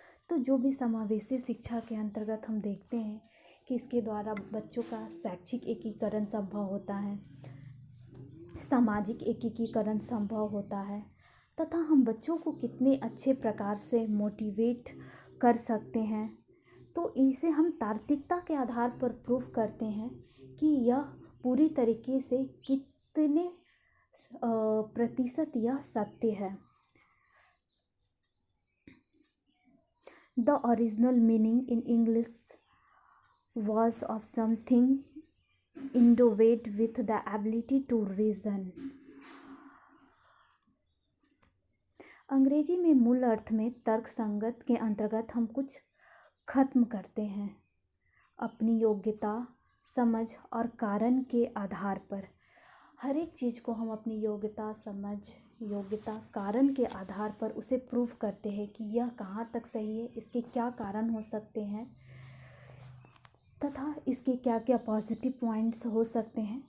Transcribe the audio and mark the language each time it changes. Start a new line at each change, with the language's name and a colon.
Hindi: तो जो भी समावेशी शिक्षा के अंतर्गत हम देखते हैं कि इसके द्वारा बच्चों का शैक्षिक एकीकरण संभव होता है, सामाजिक एकीकरण संभव होता है, तथा हम बच्चों को कितने अच्छे प्रकार से मोटिवेट कर सकते हैं। तो इसे हम तार्किकता के आधार पर प्रूफ करते हैं कि यह पूरी तरीके से कितने प्रतिशत यह सत्य है।
English: The original meaning in English was of something endowed with the ability to reason।
Hindi: अंग्रेजी में मूल अर्थ में तर्क संगत के अंतर्गत हम कुछ खत्म करते हैं अपनी योग्यता, समझ और कारण के आधार पर। हर एक चीज़ को हम अपनी योग्यता, समझ, योग्यता, कारण के आधार पर उसे प्रूफ करते हैं कि यह कहाँ तक सही है, इसके क्या कारण हो सकते हैं तथा इसके क्या क्या पॉजिटिव पॉइंट्स हो सकते हैं।